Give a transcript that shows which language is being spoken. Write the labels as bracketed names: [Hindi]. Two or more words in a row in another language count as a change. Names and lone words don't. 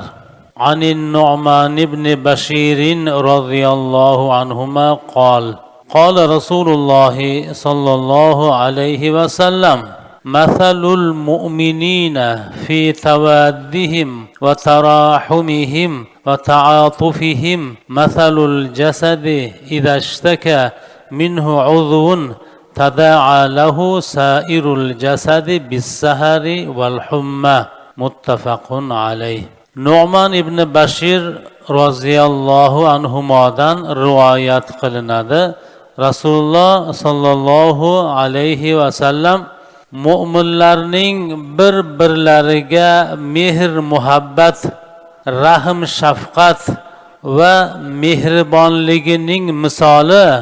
[Arabic] عن النعمان بن بشير رضي الله عنهما قال رسول الله صلى الله عليه وسلم مثل المؤمنين في توادهم وتراحمهم وتعاطفهم مثل الجسد إذا اشتكى منه عضو تداعى له سائر الجسد بالسهر والحمى متفق عليه. [Uzbek] Nu'man ibn Bashir [Arabic] roziyallohu anhumodan [Uzbek] rivoyat qilinadi. Rasululloh [Arabic] صلى الله عليه وسلم [Uzbek] mu'minlarning bir-birlariga mehr muhabbat, rahm shafqat va mehribonligining misoli